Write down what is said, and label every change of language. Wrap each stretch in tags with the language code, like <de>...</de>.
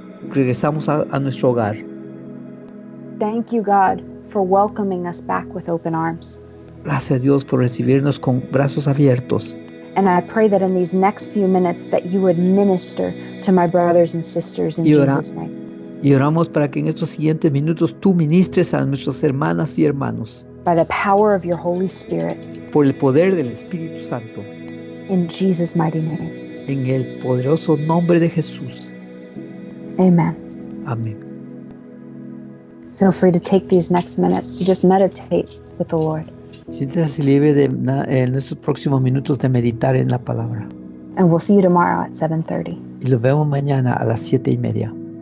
<es>Regresamos a nuestro hogar.</es> <en>Thank you, God, for welcoming us back with open arms.</en> <es>Gracias, Dios, por recibirnos con brazos abiertos.</es> <en>And I pray that in these next few minutes that you would minister to my brothers and sisters in Jesus' name.</en> <es>Y oramos para que en estos siguientes minutos tú ministres a nuestras hermanas y hermanos.</es> <en>By the power of your Holy Spirit.</en> <es>Por el poder del Espíritu Santo.</es> <en>In Jesus' mighty name.</en> <es>En el poderoso nombre de Jesús.</es> <en>Amen.</en> <es>Amén.</es> <en>Feel free to take these next minutes to just meditate with the Lord.</en> <es>Siéntese libre de en estos próximos minutos de meditar en la palabra.</es> <en>And we'll see you tomorrow at 7:30.</en> <es>Y lo vemos mañana a las 7:30.</es>